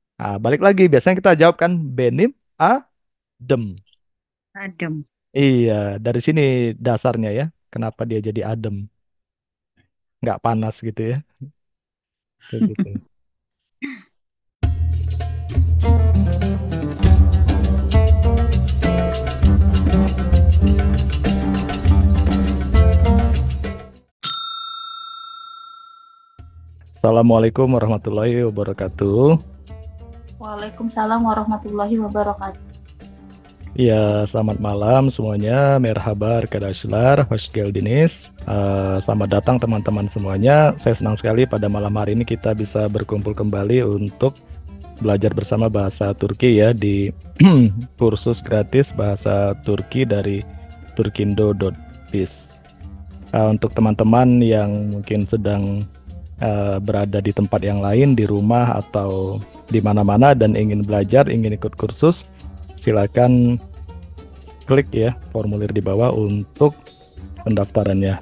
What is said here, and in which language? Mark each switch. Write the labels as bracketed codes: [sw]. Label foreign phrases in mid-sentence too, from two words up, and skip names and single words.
[id] Nah, balik lagi biasanya kita jawab kan [tr] benim adem. [id] Adem. Iya, dari sini dasarnya ya. Kenapa dia jadi adem, nggak panas gitu ya. Kayak gitu. [ar] السلام عليكم ورحمة الله وبركاته. وعليكم السلام ورحمة الله وبركاته. [id] Iya, selamat malam semuanya. [tr] Merhaba, Arkadaşlar, hoş geldiniz. [id] Selamat datang teman-teman semuanya. Saya senang sekali pada malam hari ini kita bisa berkumpul kembali untuk belajar bersama bahasa Turki ya di kursus gratis bahasa Turki dari turkindo.biz. Untuk teman-teman yang mungkin sedang berada di tempat yang lain, di rumah atau di mana-mana dan ingin belajar, ingin ikut kursus, silakan klik ya formulir di bawah untuk pendaftarannya.